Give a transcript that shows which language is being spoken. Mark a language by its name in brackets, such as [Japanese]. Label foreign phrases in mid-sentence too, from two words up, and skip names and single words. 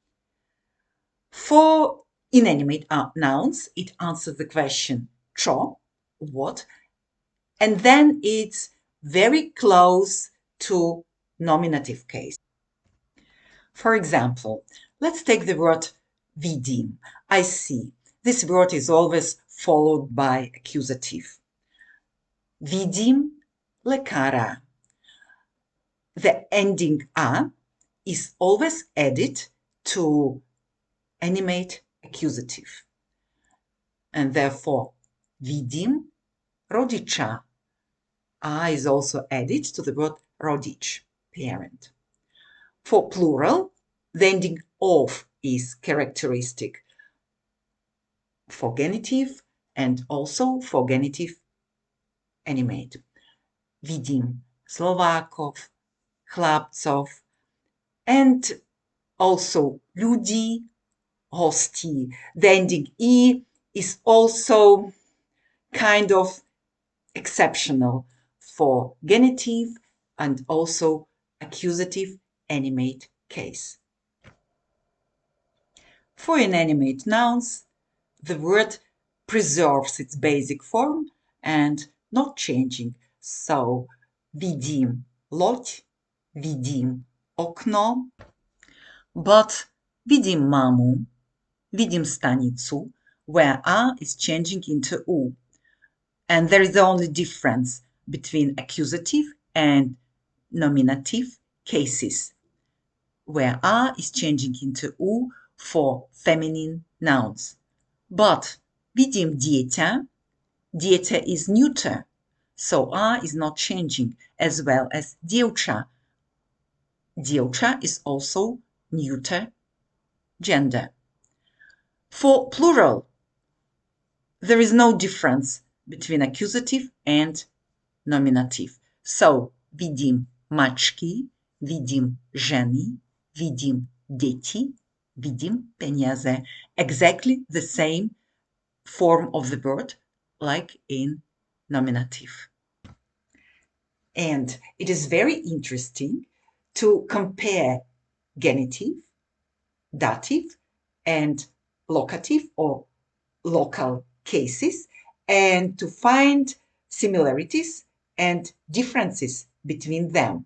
[English] For inanimate nouns, it answers the question čo, what, and then it's very close to nominative case. For example, let's take the word vidím, I see. This word is always followed by accusative. [Slovak] Vidím lekára. [English] The ending a is always added to animate accusative. And therefore, [Slovak] vidím rodiča. [English] A is also added to the word rodič, parent. For plural, the ending of is characteristic for genitive and also for genitive animate. [Slovak] Vidím Slovákov, chlapcov, [English] and also [Slovak] ľudí, hostí. [English] The ending e is also kind of exceptional for genitive and also accusative animate case. For inanimate nouns, the word preserves its basic form and not changing. So, [Slovak] vidím loď, vidím okno, but vidím mamu, vidím stanicu, [English] where A is changing into U. And there is the only difference between accusative and nominative cases, where A is changing into U for feminine nouns. But [Slovak] vidím dieťa, dieťa [English] is neuter, so A is not changing, as well as dievča. Dievča is also neuter gender. For plural, there is no difference between accusative and nominative. So, [Slovak] vidím mačky, vidím ženy, vidím deti, vidím peniaze. [English] Exactly the same form of the word like in nominative. And it is very interesting to compare genitive, dative, and locative or local cases and to find similarities and differences between them.